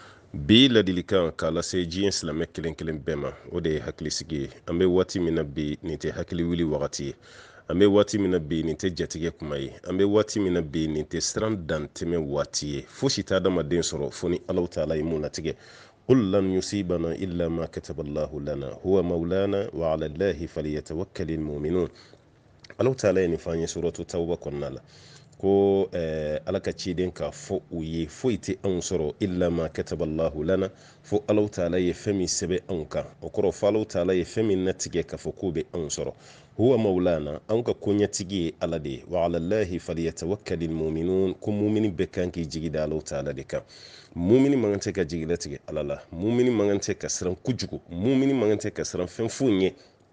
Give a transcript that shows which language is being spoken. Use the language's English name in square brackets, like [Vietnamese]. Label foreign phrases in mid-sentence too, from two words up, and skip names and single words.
[Bambara] bi ladilikan kala se jiyen silame kelen kelen bema o de hakili sigi an bɛ waati min na bi nin tɛ hakili wuli wagati ye an bɛ waati min na bi nin tɛ jatigɛ kuma ye an bɛ waati min na bi nin tɛ siran dantɛmɛ waati ye fosi t'a adamaden sɔrɔ fo ni Alahu taala ye mun latigɛ [Arabic] قل لن يصيبنا إلا ما كتب الله لنا هو مولانا وعلى الله فليتوكل المؤمنون [Bambara] Alahu taala ye nin f'an ye suratu tawba kɔnɔna la ko ala ka ciden ka fɔ u ye foyi tɛ anw sɔrɔ [Arabic] إلا ما كتب الله لنا [Bambara] fo Alahu taala ye fɛn min sɛbɛn anw kan o kɔrɔ fɔ Alahu taala ye fɛn min natigɛ k'a fɔ k'o bɛ anw sɔrɔ [Arabic] هو مولانا [Bambara] anw ka koɲɛtigi ye ala de ye [Arabic] وعلى الله فليتوكل المؤمنون [Bambara] ko mumini bɛɛ kan k'i jigi da Alahu taala de kan mumini man tɛ ka jigilatigɛ ala la mumini man tɛ ka siran kojugu mumini man tɛ ka siran fɛn foyi ye